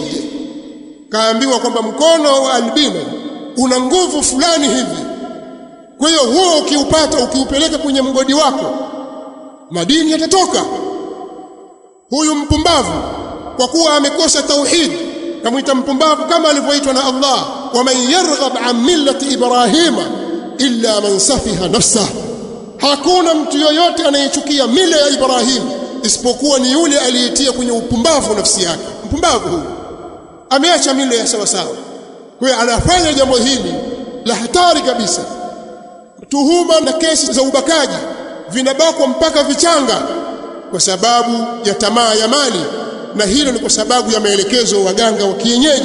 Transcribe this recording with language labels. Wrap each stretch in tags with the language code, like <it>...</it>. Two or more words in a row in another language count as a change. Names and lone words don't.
<sw>Kaambiwa kwamba mkono wa albino una nguvu fulani hivi, kwa hiyo huo ukiupata, ukiupeleka kwenye mgodi wako, madini yatatoka. Huyu mpumbavu kwa kuwa amekosa tauhid, kamuita mpumbavu kama alivyoitwa na Allah,</sw> <ar>ومن يرغب عن ملة إبراهيم إلا من سفه نفسه.</ar> <sw>Hakuna mtu yoyote anayechukia mila ya Ibrahim isipokuwa ni yule aliyetia kwenye upumbavu nafsi yake. Mpumbavu huyu ameacha mila ya sawa sawa, kwa hiyo anafanya jambo hili la hatari kabisa. Tuhuma na kesi za ubakaji vinabakwa mpaka vichanga kwa sababu ya tamaa ya mali, na hilo ni kwa sababu ya maelekezo waganga wa kienyeji.</sw>